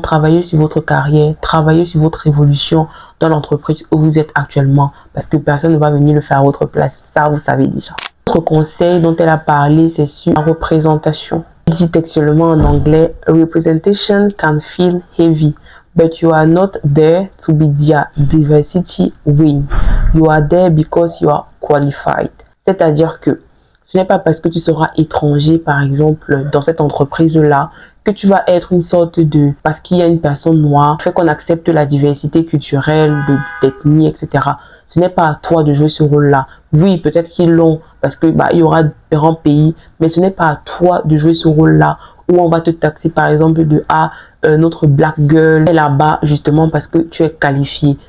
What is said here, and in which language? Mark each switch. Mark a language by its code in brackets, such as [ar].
[fr] Travaillez sur votre carrière, travaillez sur votre évolution dans l'entreprise où vous êtes actuellement parce que personne ne va venir le faire à votre place. Ça, vous savez déjà. Autre conseil dont elle a parlé, c'est sur la représentation. Elle dit textuellement en anglais, [en] representation can feel heavy. But you are not there to be their diversity win. You are there because you are qualified. [fr] C'est-à-dire que ce n'est pas parce que tu seras étranger, par exemple, dans cette entreprise-là, que tu vas être une sorte de... Parce qu'il y a une personne noire, fait qu'on accepte la diversité culturelle, d'ethnie, etc. Ce n'est pas à toi de jouer ce rôle-là. Oui, peut-être qu'ils l'ont, parce que il y aura différents pays, mais ce n'est pas à toi de jouer ce rôle-là, où on va te taxer, par exemple, de notre black girl est là-bas justement parce que tu es qualifié.